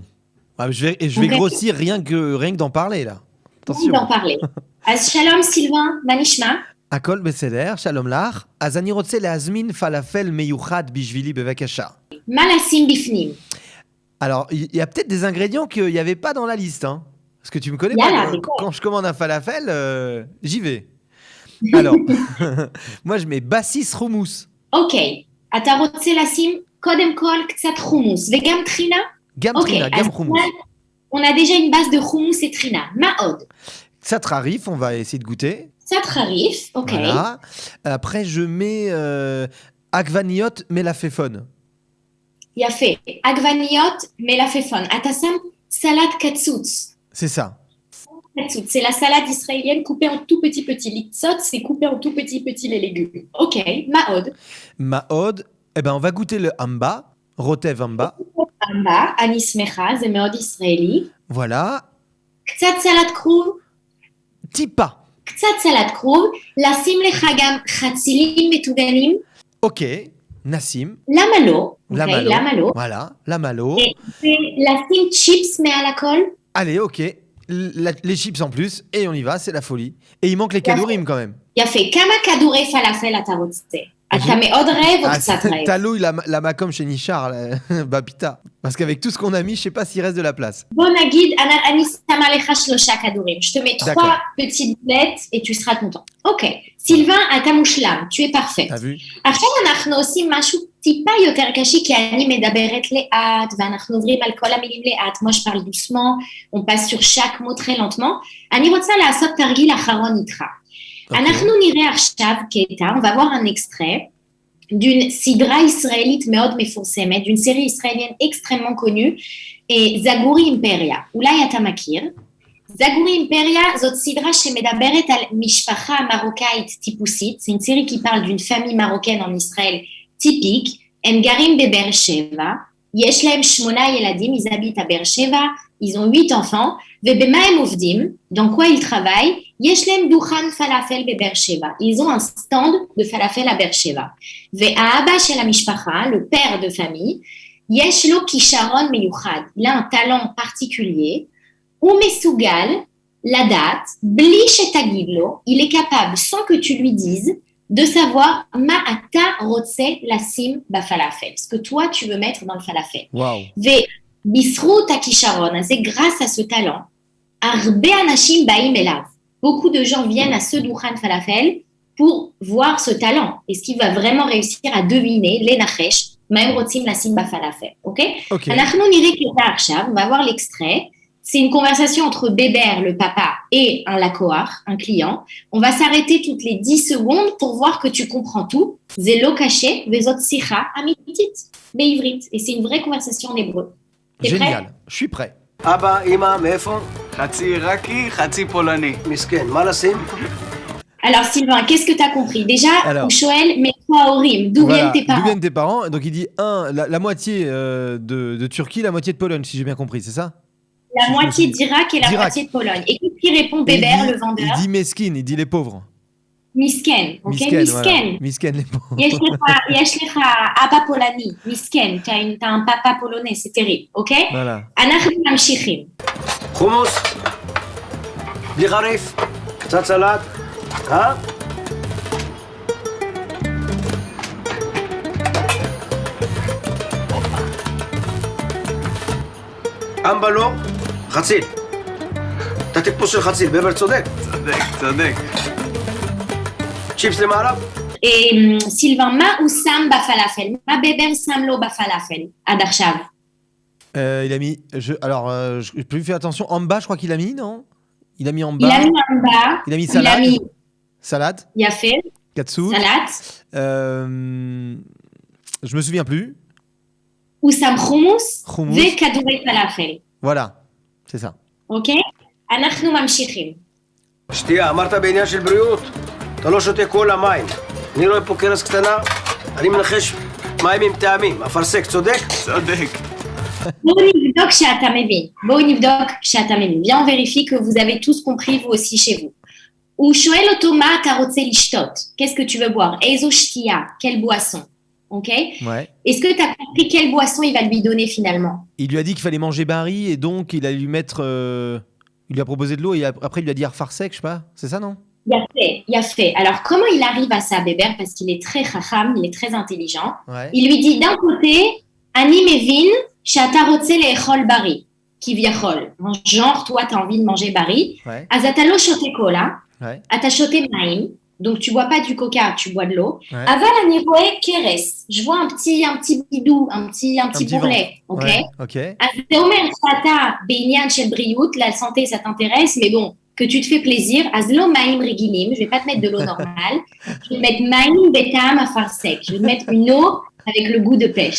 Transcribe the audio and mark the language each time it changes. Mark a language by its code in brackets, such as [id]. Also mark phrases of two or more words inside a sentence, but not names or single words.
[fr] Ah, je vais grossir rien que d'en parler là. Attention. D'en parler. [he] אז שלום סילבן, מה נשמע? הכל בסדר, שלום לך. אז אני רוצה להזמין פלאפל מיוחד בשבילי בבקשה. מה לשים בפנים? [fr] Alors, il y a peut-être des ingrédients qu'il n'y avait pas dans la liste, hein. Parce que tu me connais pas. Quand je commande un falafel, j'y vais. Alors, moi je mets bassis חומוס. [he] אוקיי, אתה רוצה לשים קודם כל קצת חומוס וגם טחינה? גם טחינה, גם חומוס. [fr] On a déjà une base de חומוס et טחינה. [he] מה עוד? קצת חריף, [fr] on va essayer de goûter. [he] קצת חריף, אוקיי. [fr] Voilà. Après, je mets [he] עגבניות מלפפון. יפה, עגבניות מלפפון. אתה שם סלט קצוץ. [fr] C'est ça. C'est la salade israélienne coupée en tout petit. L'itsot, c'est coupé en tout petit les légumes. [he] Ok, ma'od. Ma'od, [fr] eh ben on va goûter le amba, [he] רוטב עמבה. Amba, אני שמחה, זה מאוד ישראלי. [fr] Voilà. [he] קצת סלט כרוב, טיפה. קצת סלט כרוב, לשים לך גם חצילים מטוגנים. אוקיי, נשים. למה לא? אוקיי, למה לא? וואלה, למה לא? ולשים צ'יפס מעל הכל. [fr] Allez, ok. Les chips en plus, et on y va, c'est la folie. Et il manque les כדורים quand même. [he] יפה, כמה כדורי פלאפל אתה רוצה? אתה מאוד רעב או קצת רעב? [fr] T'as la macom chez Nichard, Bapita. Parce qu'avec tout ce qu'on a mis, je sais pas s'il reste de la place. [he] בוא נגיד, אני שמה לך 3 כדורים. [fr] Je te mets 3 petites boulettes et tu seras content. [he] אוקיי, סילבן, אתה מושלם, [fr] tu es parfait. T'as vu? [he] עכשיו אנחנו עושים משהו טיפה יותר קשה, כי אני מדברת לאט, ואנחנו עוברים על כל המילים לאט. [fr] moi je parle doucement, on passe sur chaque mot très lentement. [he] אני רוצה לעשות תרגיל אחרון איתך. אנחנו נראה עכשיו קטע, [fr] on va voir un extrait d'une [he] סדרה ישראלית מאוד מפורסמת, [fr] d'une série israélienne extrêmement connue, [he] זגורי אימפריה. אולי אתה מכיר? זגורי אימפריה זאת סדרה שמדברת על משפחה מרוקאית טיפוסית, [fr] c'est une série qui parle d'une famille marocaine en Israël typique, [he] הם גרים בבאר שבע, יש להם 8 ילדים, [fr] ils habitent à באר שבע, ils ont 8 enfants, [he] ובמה הם עובדים? [fr] dans quoi ils travaillent? [he] יש להם דוכן פלאפל בבאר שבע, [fr] ils ont un stand de falafel à באר שבע, [he] והאבא של המשפחה, [fr] le père de famille, [he] יש לו כישרון מיוחד, [fr] il a un talent particulier, [he] הוא מסוגל לדעת, בלי שתגיד לו, [fr] il est capable, sans que tu lui dises, de savoir [he] מה אתה רוצה לשים בפלאפל, [fr] ce que toi tu veux mettre dans le falafel. Wow. [he] ובזכות הכישרון הזה, [fr] grâce à ce talent, [he] הרבה אנשים באים אליו. [fr] Beaucoup de gens viennent à ce דוכן falafel pour voir ce talent. Est-ce qu'il va vraiment réussir à deviner, [he] לנחש, מה הם רוצים לשים בפלאפל, אוקיי? אנחנו נראה קטע עכשיו, [fr] on va voir l'extrait. C'est une conversation entre Bébert, le papa, et un lakoach, un client. On va s'arrêter toutes les 10 secondes pour voir que tu comprends tout. [he] זה לא קשה, וזאת שיחה אמיתית, בעברית. [fr] Et c'est une vraie conversation en hébreu. T'es Génial, prêt? je suis prêt. [he] אבא, אמא, מאיפה? חצי עיראקי, חצי פולני. מסכן, מה לשים? [fr] Alors Sylvain, qu'est-ce que tu as compris? Déjà, ou Shoël, mais toi au rime, d'où viennent tes parents? D'où viennent tes parents? Donc il dit la moitié de Turquie, la moitié de Pologne, si j'ai bien compris, c'est ça? La moitié d'Irak et la moitié de Pologne. Et qu'est-ce qui répond Bébert, le vendeur? Il dit meskin, il dit les pauvres. Misken, ok? Misken, Misken. Voilà. Misken, les pauvres. [he] יש לך אבא פולני, מסכן, [fr] t'as un papa polonais, c'est terrible, ok? Voilà. [he] אנחנו ממשיכים. חומוס? בלי חריף? קצת סלט? אמבה לא? חציל. אתה טיפוס של חציל, בבר צודק? צודק. צ'יפס למעלה? סילבן, מה הוא שם בפלאפל? מה בבר שם לו בפלאפל עד עכשיו? [fr] Il a mis. Je peux lui faire attention. En bas, je crois qu'il a mis, non? Il a mis en bas. Il a mis en bas. Il a mis salade. Il a mis... Salade. [he] יפה. Katsu. [fr] Salade. Je me souviens plus. [he] הוא שם חומוס. חומוס. וכדורי פלאפל. [fr] Voilà, c'est ça. [he] אוקיי? אנחנו ממשיכים. שתייה, אמרת בעניין של בריאות? אתה לא שותה כל המים. אני רואה פה קרס קטנה, אני מנחש מים עם טעמים. אפרסק, צודק? צודק. בואו נבדוק שאתה מבין. [fr] Bien, on vérifie que vous avez tous compris, vous aussi chez vous. [he] הוא שואל אותו מה אתה רוצה לשתות. [fr] Qu'est-ce que tu veux boire? [he] איזו שתייה? [fr] Quelle boisson? Ok? Ouais. Est-ce que tu as compris quelle boisson il va lui donner finalement? Il lui a dit qu'il fallait manger Barry et donc il allait lui mettre. Il lui a proposé de l'eau et après il lui a dit Arfarsek, je sais pas. C'est ça, non? Il a fait. Alors comment il arrive à ça, Bébert? Parce qu'il est très chacham, il est très intelligent. Ouais. Il lui dit d'un côté, [he] אני מבין שאתה רוצה לאכול בריא, כביכול. [fr] Genre, toi, tu as envie de manger בריא. Ouais. [he] אז אתה לא שותה קולה, [fr] Ouais. [he] אתה שותה מים. [fr] Donc, tu bois pas du coca, tu bois de l'eau. Ouais. [he] אבל אני רואה קרס. [fr] Je vois un petit bidou, un petit bourrelet. Ok? Ouais. Ok. [he] אז זה אומר שאתה בעניין של בריאות, [fr] la santé, ça t'intéresse, mais bon, que tu te fais plaisir, [he] אז לא מים רגילים, [fr] je vais pas te mettre de l'eau normale, je vais te mettre [he] מים בטעם אפרסק, [fr] je vais te mettre une eau avec le goût de pêche.